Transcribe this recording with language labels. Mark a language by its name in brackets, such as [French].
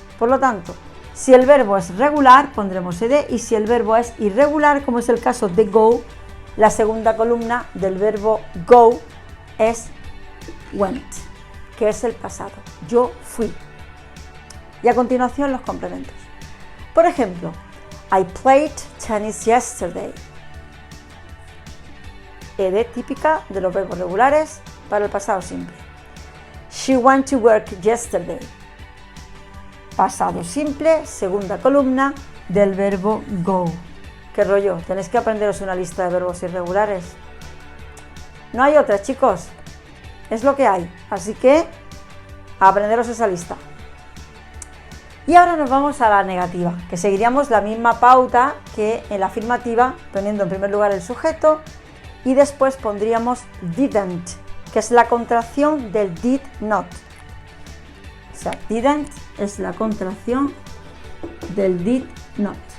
[Spanish] Por lo tanto, si el verbo es regular, pondremos ed, y si el verbo es irregular, como es el caso de go, la segunda columna del verbo go es went, que es el pasado. Yo fui. Y a continuación los complementos. Por ejemplo, [English] I played tennis yesterday. [Spanish] Ed típica de los verbos regulares para el pasado simple. [English] She went to work yesterday. [Spanish] Pasado simple, segunda columna del verbo go. ¿Qué rollo? Tenéis que aprenderos una lista de verbos irregulares. No hay otra, chicos. Es lo que hay. Así que aprenderos esa lista. Y ahora nos vamos a la negativa, que seguiríamos la misma pauta que en la afirmativa, poniendo en primer lugar el sujeto y después pondríamos didn't, que es la contracción del did not. O sea, didn't es la contracción del did not.